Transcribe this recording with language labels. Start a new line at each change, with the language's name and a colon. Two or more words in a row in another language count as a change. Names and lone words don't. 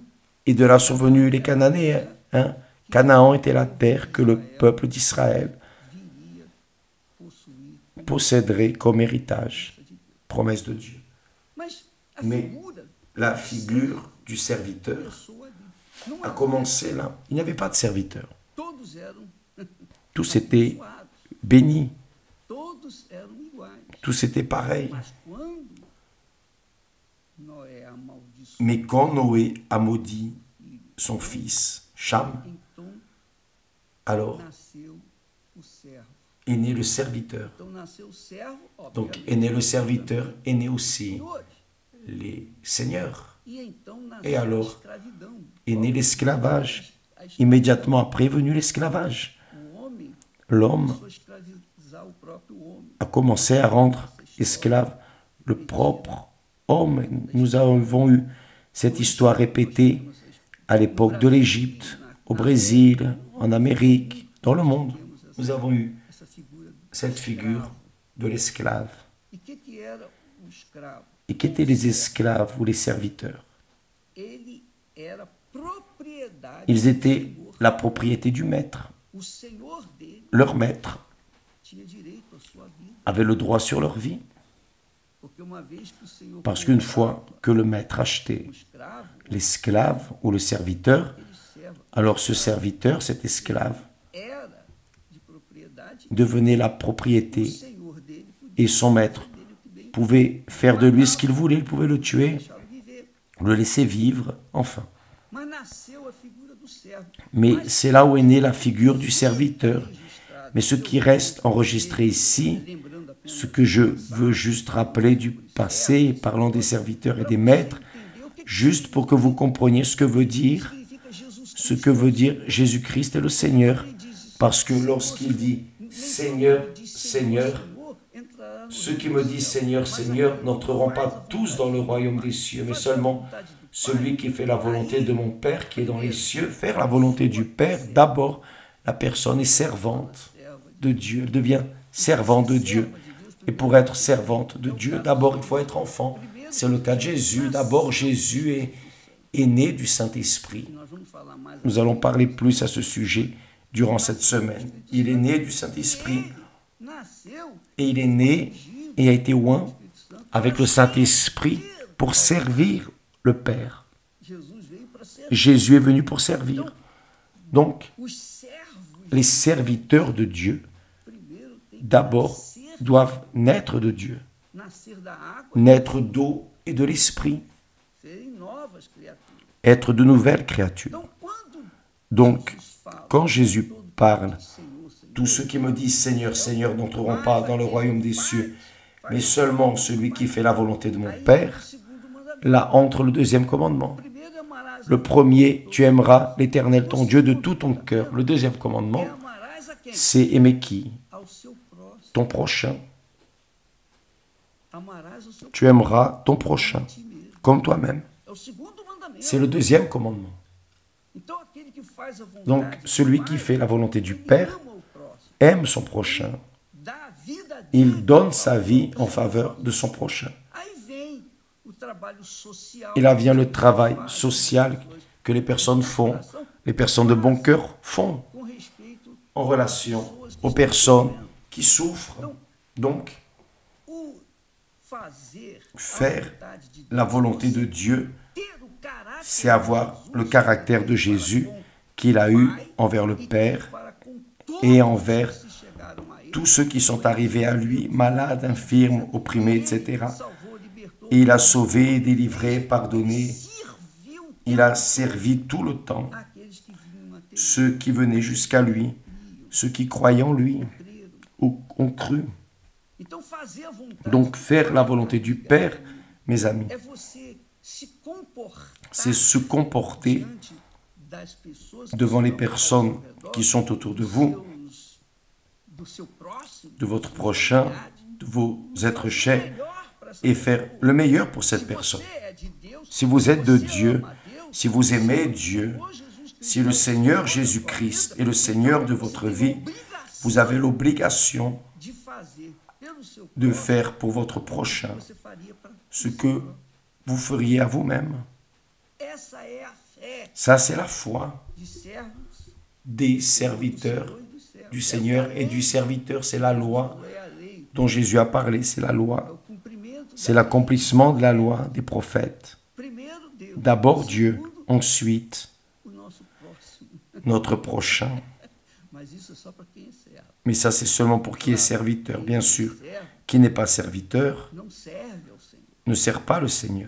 French: Et de là sont venus les Cananéens. Canaan était la terre que le peuple d'Israël posséderait comme héritage. Promesse de Dieu. Mais la figure du serviteur a commencé là. Il n'y avait pas de serviteurs.
Portuguese: todos eram
French: Tous étaient
Portuguese: abençoados,
French: bénis.
Portuguese: todos eram iguais.
French: Tous étaient pareils.
Portuguese: Mas quando Noé amaldiçoou,
French: Mais quand Noé a maudit son fils, Cham,
Portuguese: então
French: alors
Portuguese: nasceu o servo.
French: est né le serviteur.
Portuguese: Então nasceu o servo,
French: Donc
Portuguese: obviamente,
French: est né le serviteur, est né aussi
Portuguese: senhores.
French: les seigneurs.
Portuguese: E então
French: Et
Portuguese: nasceu a
French: alors,
Portuguese: escravidão.
French: est né l'esclavage.
Portuguese: A escravidão.
French: Immédiatement après est venu l'esclavage.
Portuguese: O homem
French: L'homme
Portuguese: começou a escravizar o próprio homem.
French: a commencé à rendre esclave le propre homme. Nous avons eu cette histoire répétée à l'époque de l'Égypte, au Brésil, en Amérique, dans le monde. Nous avons eu
Portuguese: Essa figura do
French: cette figure de l'esclave.
Portuguese: E que era o escravo?
French: Et qu'étaient les esclaves ou les serviteurs?
Portuguese: Ele era propriedade
French: Ils
Portuguese: do
French: étaient
Portuguese: Senhor.
French: la propriété du maître.
Portuguese: O Senhor dele
French: Leur maître
Portuguese: tinha direito à sua vida.
French: avait le droit sur leur vie.
Portuguese: Porque uma vez que o Senhor
French: Parce qu'une fois que le maître achetait
Portuguese: o escravo,
French: l'esclave ou le serviteur,
Portuguese: aquele servo
French: alors ce serviteur, cet esclave,
Portuguese: era de propriedade
French: devenait la
Portuguese: do
French: propriété
Portuguese: Senhor dele, podia
French: et son maître
Portuguese: fazer dele o que bem
French: pouvait faire de lui ce qu'il voulait, il pouvait le tuer,
Portuguese: deixá-lo viver.
French: le laisser vivre, enfin.
Portuguese: Mas nasceu a figura do servo.
French: Mais
Portuguese: Mas
French: c'est là où est née la figure du serviteur.
Portuguese: registrado,
French: Mais ce qui reste enregistré ici,
Portuguese: lembrando apenas
French: ce que je veux juste rappeler du passé, parlant des serviteurs et des maîtres,
Portuguese: entender o que
French: juste pour que vous compreniez ce que veut dire,
Portuguese: significa Jesus
French: ce
Portuguese: Cristo.
French: que veut dire Jésus-Christ et le Seigneur.
Portuguese: Ele diz,
French: Parce que lorsqu'il dit
Portuguese: nem
French: Seigneur,
Portuguese: todo diz
French: Seigneur,
Portuguese: Senhor, entrará no
French: ceux
Portuguese: reino
French: qui
Portuguese: dos
French: me disent
Portuguese: céus.
French: Seigneur,
Portuguese: Mas
French: Seigneur
Portuguese: aquele
French: n'entreront
Portuguese: que faz a
French: pas tous dans le
Portuguese: vontade
French: royaume
Portuguese: do
French: des
Portuguese: Pai,
French: cieux, mais
Portuguese: faz a
French: seulement
Portuguese: vontade do Pai.
French: celui qui fait la volonté de mon Père qui est dans les cieux. Faire la volonté du Père, d'abord, la personne est servante de Dieu, elle devient servante de Dieu. Et pour être servante de Dieu, d'abord il faut être enfant. C'est le cas de Jésus. D'abord, Jésus est né du Saint-Esprit.
Portuguese: Nós vamos falar mais
French: Nous allons parler plus à ce sujet durant cette semaine. Il est né du Saint-Esprit
Portuguese: nasceu
French: et il est né et a été oint avec le Saint-Esprit pour servir le Père.
Portuguese: Jesus veio para ser
French: Jésus est venu pour servir. Donc,
Portuguese: os servos
French: les serviteurs de Dieu,
Portuguese: primeiro tem que
French: d'abord,
Portuguese: nascer,
French: doivent naître de Dieu,
Portuguese: nascer da água,
French: naître d'eau et de l'Esprit,
Portuguese: serem novas criaturas.
French: être de nouvelles créatures.
Portuguese: Então, quando
French: Donc,
Portuguese: Jesus fala,
French: quand Jésus
Portuguese: todo
French: parle,
Portuguese: Senhor, Senhor,
French: tous ceux qui me disent Seigneur, Seigneur n'entreront pas dans le royaume des cieux, mais seulement celui qui fait la volonté de mon
Portuguese: aí
French: Père,
Portuguese: o segundo mandamento.
French: là entre le deuxième commandement.
Portuguese: Primeiro amarás
French: Le premier, tu aimeras l'Éternel ton Dieu de tout ton cœur. Le deuxième
Portuguese: e
French: commandement,
Portuguese: amarás a quem?
French: c'est aimer qui?
Portuguese: Ao seu próximo.
French: Ton prochain.
Portuguese: Amarás o seu
French: Tu aimeras ton prochain
Portuguese: ti mesmo.
French: comme toi-même.
Portuguese: É o segundo mandamento.
French: C'est le deuxième commandement.
Portuguese: Então, aquele que faz a vontade
French: Donc,
Portuguese: do
French: celui
Portuguese: Pai,
French: qui fait la volonté du
Portuguese: ele
French: Père
Portuguese: ama o próximo.
French: aime son prochain.
Portuguese: Dá a vida dele.
French: Il donne sa vie en faveur de son prochain.
Portuguese: Aí vem o trabalho social.
French: Et là vient le travail social que les personnes font, les personnes de bon cœur font
Portuguese: Com respeito
French: en relation aux personnes qui souffrent. Donc,
Portuguese: o fazer
French: faire
Portuguese: a vontade de Deus,
French: la volonté de Dieu,
Portuguese: ter o caráter
French: c'est avoir le caractère de Jésus qu'il a eu envers le Père
Portuguese: para com todos
French: et envers
Portuguese: que se chegaram a ele.
French: tous ceux qui sont arrivés à lui, malades, infirmes, opprimés, etc.
Portuguese: Salvou, libertou,
French: Et il a sauvé, délivré, pardonné.
Portuguese: serviu
French: Il a servi tout le temps
Portuguese: aqueles que vinham a ter
French: ceux qui venaient jusqu'à lui, ceux qui croyaient en lui
Portuguese: credo.
French: ou ont cru.
Portuguese: Então, fazer a vontade
French: Donc faire la volonté du Père, mes amis,
Portuguese: é você se comportar
French: c'est se comporter
Portuguese: diante das pessoas que
French: devant les
Portuguese: estão ao
French: personnes
Portuguese: seu redor,
French: qui sont autour de vous,
Portuguese: do seu próximo,
French: de votre prochain, de vos êtres chers,
Portuguese: melhor para essa
French: et faire le meilleur pour cette
Portuguese: Se
French: personne.
Portuguese: você é de Deus,
French: Si vous êtes de
Portuguese: você
French: Dieu,
Portuguese: ama Deus,
French: si vous aimez Dieu,
Portuguese: Senhor Jesus Cristo
French: si le Seigneur Jésus-Christ est le Seigneur de votre vie, vous avez l'obligation
Portuguese: de fazer pelo seu
French: de
Portuguese: próximo,
French: faire pour votre prochain
Portuguese: você faria para
French: ce que vous feriez à vous-même.
Portuguese: essa é a fé
French: Ça, c'est la foi
Portuguese: de servos
French: des serviteurs
Portuguese: e do servo.
French: du Seigneur et du serviteur. C'est la loi
Portuguese: É a lei,
French: dont Jésus a parlé, c'est la
Portuguese: é
French: loi.
Portuguese: o cumprimento
French: C'est
Portuguese: da
French: l'accomplissement de la loi des prophètes.
Portuguese: primeiro Deus,
French: D'abord Dieu,
Portuguese: segundo
French: ensuite
Portuguese: o
French: notre prochain. Mais ça, c'est seulement pour qui est serviteur. Bien sûr, qui n'est pas serviteur ne sert pas le Seigneur.